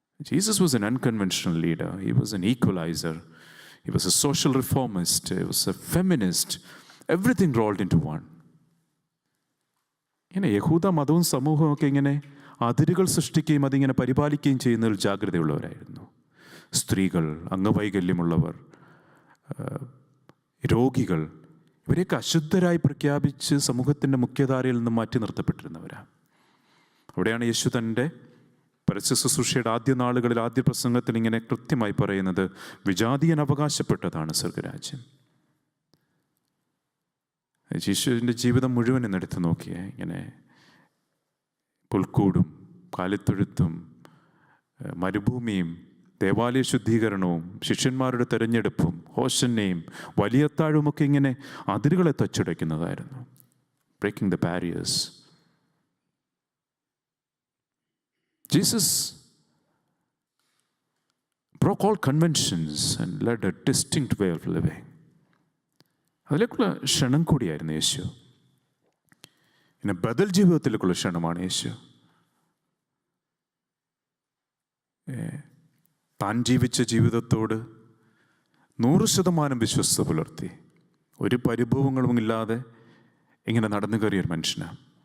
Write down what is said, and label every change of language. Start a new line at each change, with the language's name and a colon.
English: Jesus was an unconventional leader. He was an equalizer. He was a social reformist. He was a feminist. Everything rolled into one.
Malayalam: ഇങ്ങനെ യഹൂദ മതവും സമൂഹവും ഒക്കെ ഇങ്ങനെ അതിരുകൾ സൃഷ്ടിക്കുകയും അതിങ്ങനെ പരിപാലിക്കുകയും ചെയ്യുന്നതിൽ ജാഗ്രതയുള്ളവരായിരുന്നു. സ്ത്രീകൾ, അംഗവൈകല്യമുള്ളവർ, രോഗികൾ, ഇവരെയൊക്കെ അശുദ്ധരായി പ്രഖ്യാപിച്ച് സമൂഹത്തിൻ്റെ മുഖ്യധാരയിൽ നിന്ന് മാറ്റി നിർത്തപ്പെട്ടിരുന്നവരാണ്. അവിടെയാണ് യേശു തൻ്റെ പരസ്യ ശുശ്രൂഷയുടെ ആദ്യ നാളുകളിൽ ആദ്യ പ്രസംഗത്തിൽ ഇങ്ങനെ കൃത്യമായി പറയുന്നത്: വിജാതീയൻ അവകാശപ്പെട്ടതാണ് സ്വർഗരാജ്യം. യേശുവിൻ്റെ ജീവിതം മുഴുവൻ എന്നെടുത്ത് നോക്കിയേ, ഇങ്ങനെ പുൽക്കൂടും കാലിത്തൊഴുത്തും മരുഭൂമിയും ദേവാലയ ശുദ്ധീകരണവും ശിഷ്യന്മാരുടെ തെരഞ്ഞെടുപ്പും ഹോശന്നയും വലിയത്താഴുമൊക്കെ ഇങ്ങനെ അതിരുകളെ തച്ചുടയ്ക്കുന്നതായിരുന്നു.
English: Breaking the barriers. Jesus broke all conventions and led a distinct way of living.
Malayalam: അതിലേക്കുള്ള ക്ഷണം കൂടിയായിരുന്നു യേശു. പിന്നെ ബദൽ ജീവിതത്തിലേക്കുള്ള ക്ഷണമാണ് യേശു. താൻ ജീവിച്ച ജീവിതത്തോട് 100% വിശ്വസ്ത പുലർത്തി ഒരു പരിഭവങ്ങളും ഇല്ലാതെ ഇങ്ങനെ നടന്നു കയറിയൊരു മനുഷ്യനാണ്.